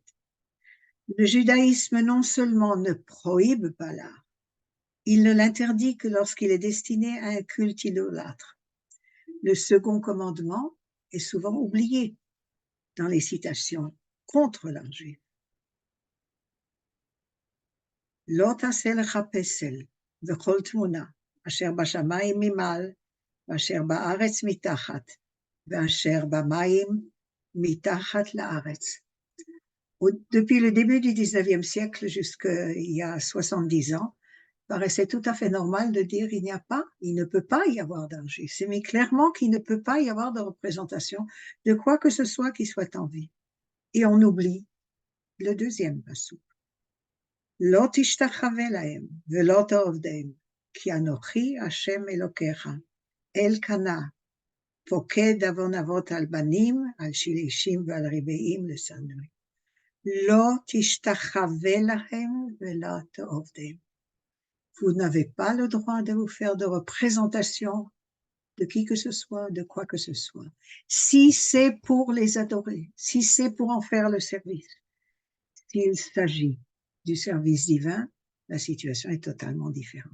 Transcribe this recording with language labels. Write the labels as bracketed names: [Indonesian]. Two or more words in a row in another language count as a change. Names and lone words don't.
[French] Le judaïsme non seulement ne prohibe pas l'art, il ne l'interdit que lorsqu'il est destiné à un culte idolâtre. Le second commandement est souvent oublié dans les citations contre l'art juif. [Hebrew] לא תעשה לך פסל וכל תמונה אשר בשמים ממעל ואשר בארץ מתחת, ואשר במים מתחת לארץ, [French] Depuis le début du 19e siècle jusqu'il y a 70 ans, il paraissait tout à fait normal de dire il ne peut pas y avoir d'âge juif. C'est mis clairement qu'il ne peut pas y avoir de représentation de quoi que ce soit qui soit en vie. Et on oublie le deuxième passouk. [Hebrew] לא תשתחוה להם ולא תעבדם כי אנכי ה' אלהיך אל קנא פוקד עון אבות על בנים על שלשים ועל ריבעים לשנוא. לא תשתחווה להם ולא תעובדם. [French] Vous n'avez pas le droit de vous faire de représentation de qui que ce soit, de quoi que ce soit. Si c'est pour les adorer, si c'est pour en faire le service, s'il s'agit du service divin, la situation est totalement différente.